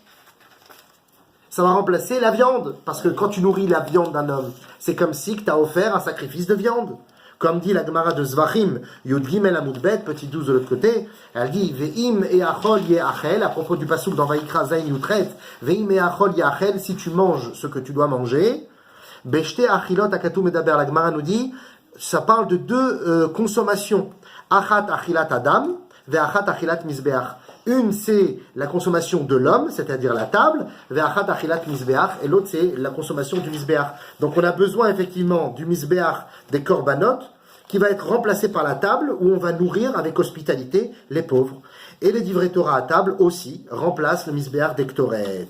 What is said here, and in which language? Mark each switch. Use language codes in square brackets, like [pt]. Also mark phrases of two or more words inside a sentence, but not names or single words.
[fr] Ça va remplacer la viande. Parce que quand tu nourris la viande d'un homme, c'est comme si tu as offert un sacrifice de viande. Comme dit la Gemara de Zvachim, [he] יג עמוד ב, [fr] petit 12 de l'autre côté, elle dit [he] ואם האכל יאכל, [fr] à propos du passouk dans Vaikra [he] ז יח, ואם האכל יאכל, [fr] si tu manges ce que tu dois manger, [he] בשתי אכילות הכתוב מדבר, [fr] la Gemara nous dit, ça parle de 2 consommations. [he] אחת אכילת אדם, ואחת אכילת מזבח. [fr] Une, c'est la consommation de l'homme, c'est-à-dire la table, [he] ואחת אכילת מזבח, [fr] et l'autre, c'est la consommation du misbeach. Donc on a besoin effectivement du misbeach des korbanot, qui va être remplacé par la table, où on va nourrir avec hospitalité les pauvres. Et les [he] דברי תורה [fr] à table aussi remplacent le misbeach des ktoret.